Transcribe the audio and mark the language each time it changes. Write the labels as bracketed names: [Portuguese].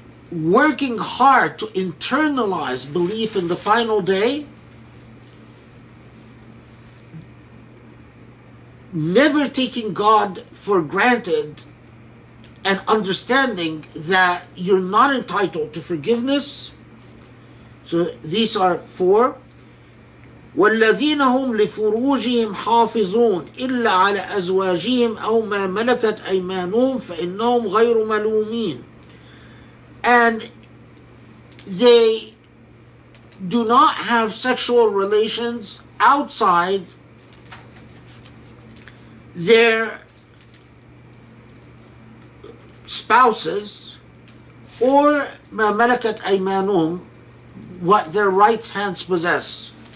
[English] working hard to internalize belief in the final day, never taking God for granted, and understanding that you're not entitled to forgiveness. So these are 4. [Arabic] والذين هم لفروجهم حافظون إلا على أزواجهم أو ما ملكت أيمانهم فإنهم غير ملومين. [English] And they do not have sexual relations outside their spouses or [Arabic] ما ملكت أيمانهم, [English] what their right hands possess.